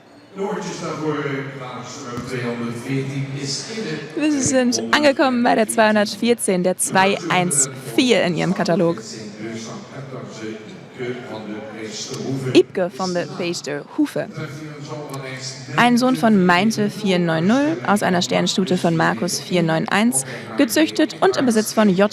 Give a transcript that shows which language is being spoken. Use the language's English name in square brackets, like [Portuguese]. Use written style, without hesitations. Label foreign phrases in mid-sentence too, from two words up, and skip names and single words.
[Dutch] De oortjes daarvoor nummer 214 is in de... [German] Wir sind angekommen bei der 214, der 214 in ihrem Katalog. Ipke van de Peesterhoeve. Ein Sohn von Meinte 490 aus einer Sternenstute von Markus 491, gezüchtet und im Besitz von J.